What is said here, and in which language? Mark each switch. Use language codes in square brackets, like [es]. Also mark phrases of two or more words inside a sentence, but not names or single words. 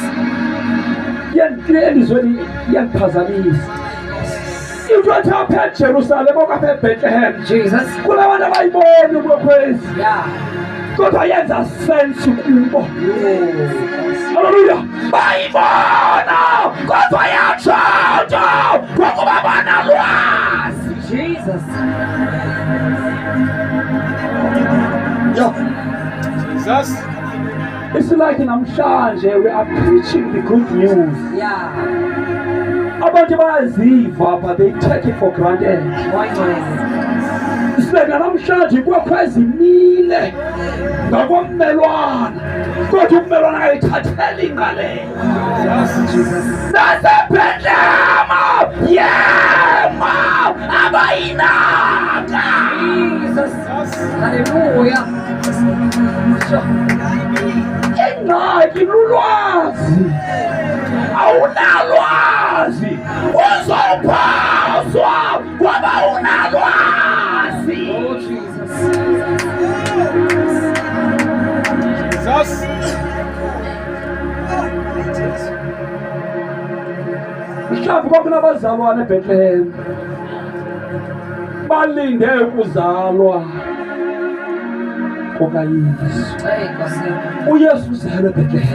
[xh] Elizweni iyandiphazamisa into ethi apha eJerusalem okapha eBethlehem Jesus. kulabantu abayiboni kwekwezi, Yeah. kodwa yenza sense kubo. Haleluya. Bayibona kodwa yatshontsha ngokuba banalwazi. Jesus. Jesus. [en] It's like namhlanje we are preaching the good news. Yeah. [xh] Abantu bayaziva [en] but they take it for granted. Why not? [xh] Sibeka namhlanje kwekwezi imile ngakwammelwana, kodwa ummelwana ayithatheli ingqalelo. Nasebhedlema yema abayinaka. Jesus. Hallelujah. Ingxaki lulwazi, awunalwazi uzawuphazwa ngoba unalwazi. Oh, Jesus. Jesus. Mhlawumbi kwakunabazalwane eBethlehem balinde ukuzalwa, kukaYesu. Hey, Nkosi. uYesu uzelwe eBethlehem